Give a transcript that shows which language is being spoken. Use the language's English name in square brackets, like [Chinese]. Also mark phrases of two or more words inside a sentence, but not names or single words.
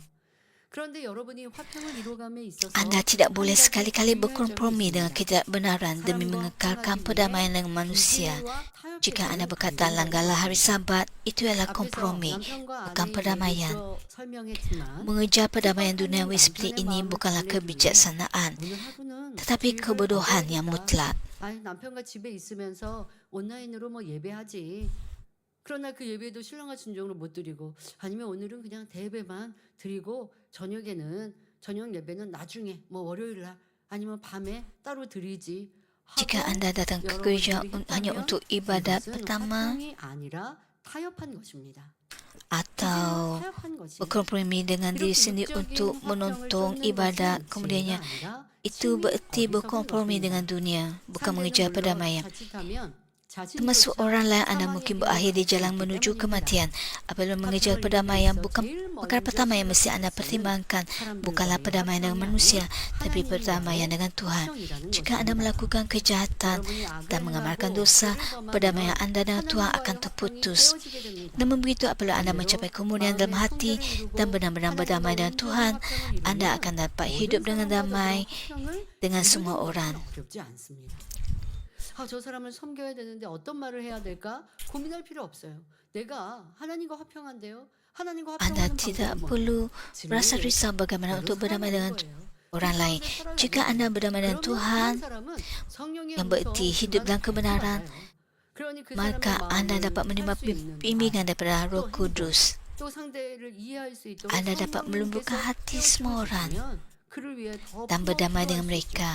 [Malay] Anda tidak boleh sekali-kali berkompromi dengan ketidakbenaran demi mengekalkan perdamaian dengan manusia. Jika anda berkata langgarlah hari Sabat, itu adalah kompromi, bukan perdamaian. Mengejar perdamaian duniawi seperti ini bukanlah kebijaksanaan, tetapi kebodohan yang mutlak. [Korean] 남편과 집에 있으면서 온라인으로 뭐 예배하지. 그러나 그 예배도 신랑과 진정으로 못 드리고 아니면 오늘은 그냥 대예배만 드리고 저녁에는 저녁 예배는 나중에 뭐 월요일 날 아니면 밤에 따로 드리지. [Malay] Jika anda datang ke gereja hanya untuk ibadat pertama [Korean] 화평이 아니라 타협한 것입니다. [Malay] atau berkompromi dengan diri sendiri untuk menonton ibadat kemudiannya, itu bererti berkompromi dengan dunia, bukan mengejar perdamaian. Termasuk orang lain anda mungkin berakhir di jalan menuju kematian. Apabila mengejar perdamaian, bukan perkara pertama yang mesti anda pertimbangkan bukanlah perdamaian dengan manusia, tapi perdamaian dengan Tuhan. Jika anda melakukan kejahatan dan mengamalkan dosa, perdamaian anda dengan Tuhan akan terputus. Namun begitu, apabila anda mencapai kemuliaan dalam hati dan benar-benar berdamai dengan Tuhan, anda akan dapat hidup dengan damai dengan semua orang. [Korean] 저 사람을 섬겨야 되는데 어떤 말을 해야 될까? 고민할 필요 없어요. 내가 하나님과 화평한데요. 하나님과 [Malay] Anda [Korean] 화평하는 [Malay] tidak [Korean] 방법은 [Malay] perlu [Korean] 뭐예요? [Malay] merasa risau bagaimana untuk berdamai dengan orang lain. Jika anda berdamai dengan Tuhan, yang bererti hidup dalam kebenaran, maka anda dapat menerima bimbingan daripada Roh Kudus. Anda dapat melembutkan hati semua orang dan berdamai dengan mereka.